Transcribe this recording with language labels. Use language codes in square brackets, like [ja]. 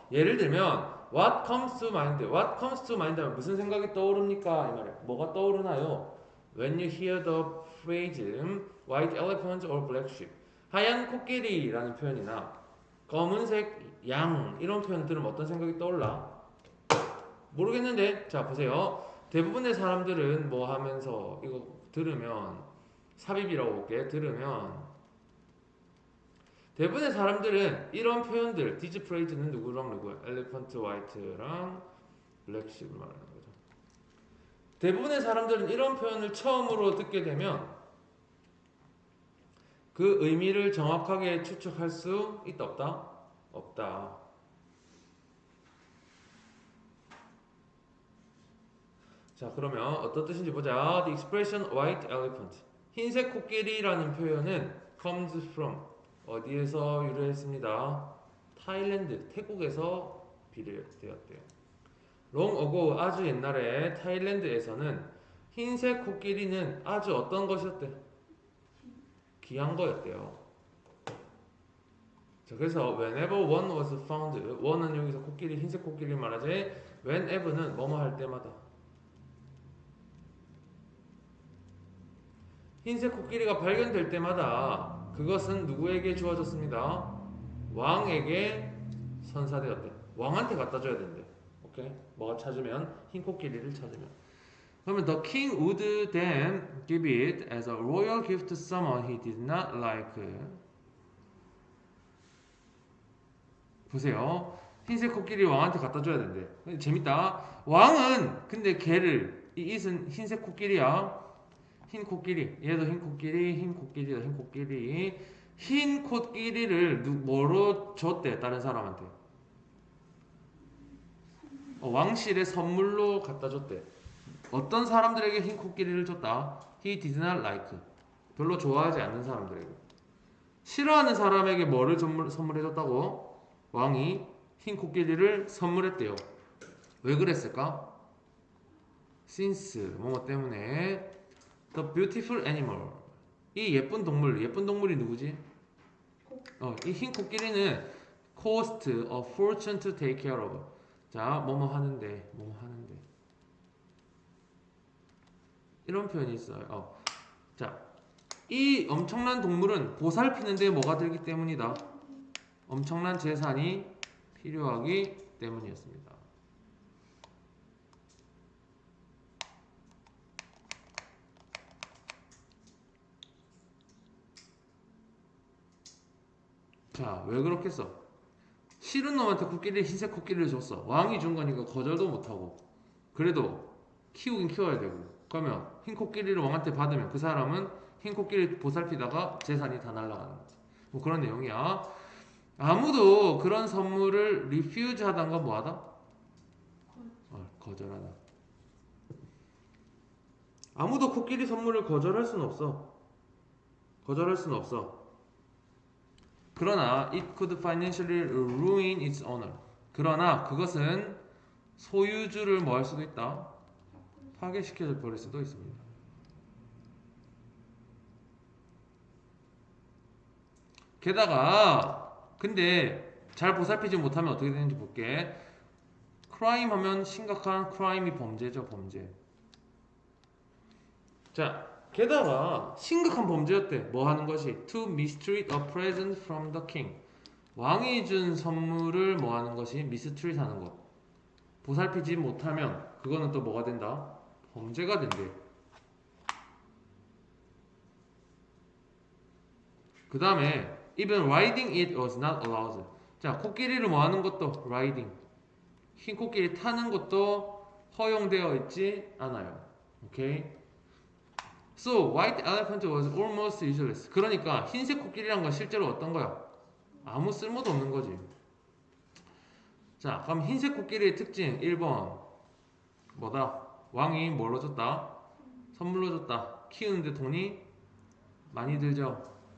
[ko] 예를 들면 [en] what comes to mind. What comes to mind [ko] 하면 무슨 생각이 떠오릅니까? 이 말이에요. 뭐가 떠오르나요? [en] When you hear the phrase white elephant or black sheep. [ko] 하얀 코끼리라는 표현이나 검은색 양 이런 표현 들으면 어떤 생각이 떠올라? 모르겠는데 자 보세요. 대부분의 사람들은 뭐 하면서 이거 들으면 삽입이라고 볼게. 들으면 대부분의 사람들은 이런 표현들 디즈 프레이즈는 누구랑 누구야? 엘리펀트 화이트랑 블랙십을 말하는 거죠. 대부분의 사람들은 이런 표현을 처음으로 듣게 되면 그 의미를 정확하게 추측할 수 있다 없다? 없다. 자 그러면 어떤 뜻인지 보자. [en] The expression white elephant [ko] 흰색 코끼리라는 표현은 [en] comes from [ko] 어디에서 유래했습니다. 타일랜드 태국에서 비롯되었대요. [en] long ago [ko] 아주 옛날에 타일랜드에서는 흰색 코끼리는 아주 어떤 것이었대? 귀한 거였대요. 자, 그래서 [en] whenever one was found, [ko] one은 여기서 코끼리 흰색 코끼리 말하지. whenever는 뭐뭐 할 때마다. 흰색 코끼리가 발견될 때마다 그것은 누구에게 주어졌습니다. 왕에게 선사되었대. 왕한테 갖다 줘야 된대. 오케이? 뭐가 찾으면 흰 코끼리를 찾으면. 그러면 [en] the king would then give it as a royal gift to someone he did not like. [ko] 보세요. 흰색 코끼리 왕한테 갖다 줘야 된대. 재밌다. 왕은 근데 걔를 이 it은 흰색 코끼리야. 흰 코끼리. 얘도 흰 코끼리, 흰 코끼리다. 흰 코끼리. 흰 코끼리를 뭐로 줬대? 다른 사람한테. 왕실의 선물로 갖다 줬대. 어떤 사람들에게 흰 코끼리를 줬다? [en] He did not like. [ko] 별로 좋아하지 않는 사람들에게. 싫어하는 사람에게 뭐를 선물해줬다고? 왕이 흰 코끼리를 선물했대요. 왜 그랬을까? Since 뭐뭐 때문에 [en] The beautiful animal [ko] 이 예쁜 동물이 누구지? 이 흰 코끼리는 [en] cost a fortune to take care of. [ko] 자, 뭐뭐 하는데 이런 표현이 있어요. 자, 이 엄청난 동물은 보살피는데 뭐가 들기 때문이다. 엄청난 재산이 필요하기 때문이었습니다. 자, 왜 그렇겠어? 싫은 놈한테 흰색 코끼리를 줬어. 왕이 준 거니까 거절도 못하고. 그래도 키우긴 키워야 되고. 그러면 흰 코끼리를 왕한테 받으면 그 사람은 흰 코끼리 보살피다가 재산이 다 날아가는 거지. 뭐 그런 내용이야. 아무도 그런 선물을 refuse 하던 건 뭐하다? 거절하다. 아무도 코끼리 선물을 거절할 수는 없어. 거절할 수는 없어. 그러나 [en] it could financially ruin its owner. [ko] 그러나 그것은 소유주를 뭐 할 수도 있다. 파괴시켜 버릴 수도 있습니다. 게다가 근데 잘 보살피지 못하면 어떻게 되는지 볼게. crime 하면 심각한 crime이 범죄죠, 범죄. 자, 게다가 심각한 범죄였대. 뭐 하는 것이? [en] To mistreat a present from the king. [ko] 왕이 준 선물을 뭐 하는 것이? mistreat 하는 것. 보살피지 못하면 그거는 또 뭐가 된다? 범죄가 된대. 그 다음에 [en] even riding it was not allowed. [ko] 자, 코끼리를 뭐 하는 것도 riding. 흰 코끼리 타는 것도 허용되어 있지 않아요. 오케이? [en] So, white elephant was almost useless. [ko] 그러니까 흰색 코끼리란 건 실제로 어떤 거야? 아무 쓸모도 없는 거지. 자, 그럼 흰색 코끼리의 특징 1번 뭐다? 왕이 뭘로 줬다? 선물로 줬다. 키우는데 돈이 많이 들죠.